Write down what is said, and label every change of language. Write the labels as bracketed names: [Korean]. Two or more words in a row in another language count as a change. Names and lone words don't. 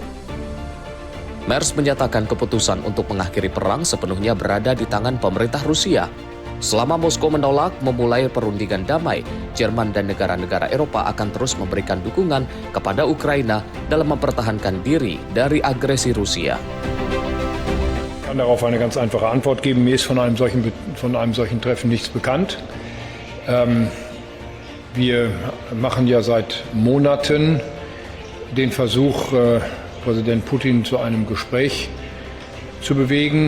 [Indonesian] Merz menyatakan keputusan untuk mengakhiri perang sepenuhnya berada di tangan pemerintah Rusia. Selama Moskow menolak memulai perundingan damai, Jerman dan negara-negara Eropa akan terus memberikan dukungan kepada Ukraina dalam mempertahankan diri dari agresi Rusia. [German] Ich kann darauf eine ganz einfache Antwort geben. Mir ist von einem solchen Treffen nichts bekannt. Wir machen ja seit Monaten den Versuch, Präsident Putin zu einem Gespräch zu bewegen.